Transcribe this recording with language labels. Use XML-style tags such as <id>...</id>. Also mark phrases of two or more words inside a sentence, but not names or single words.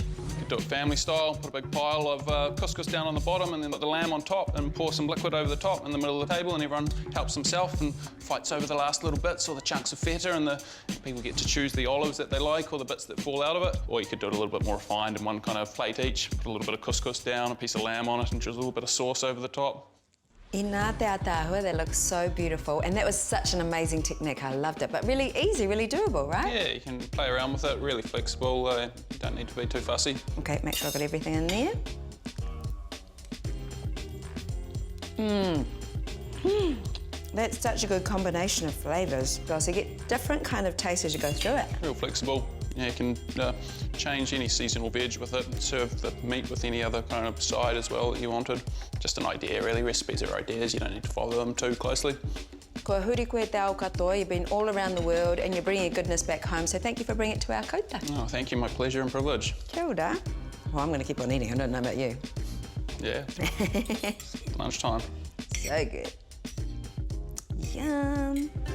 <en>You could do it family style, put a big pile of couscous down on the bottom and then put the lamb on top and pour some liquid over the top in the middle of the table, and everyone helps themselves and fights over the last little bits or the chunks of feta, and the people get to choose the olives that they like or the bits that fall out of it. Or you could do it a little bit more refined in one kind of plate each, put a little bit of couscous down, a piece of lamb on it, and drizzle a little bit of sauce over the top.</en> <mi>I ngā te atahua,</mi> <en>that looks so beautiful, and that was such an amazing technique. I loved it, but really easy, really doable, right? Yeah, you can play around with it, really flexible. You don't need to be too fussy. Okay, make sure I've got everything in there. That's such a good combination of flavours. So you get different kind of tastes as you go through it. Real flexible. Yeah, you can change any seasonal veg with it, serve the meat with any other kind of side as well that you wanted. Just an idea, really. Recipes are ideas, you don't need to follow them too closely.</en> <mi>Kua huri koe te ao katoa,</mi> <en>you've been all around the world and you're bringing your goodness back home, so thank you for bringing it to our kouta. Oh, thank you, my pleasure and privilege.</en> <mi>Kia ora.</mi> <en>Well, I'm going to keep on eating, I don't know about you. Yeah, lunchtime. So good. Yum.</en>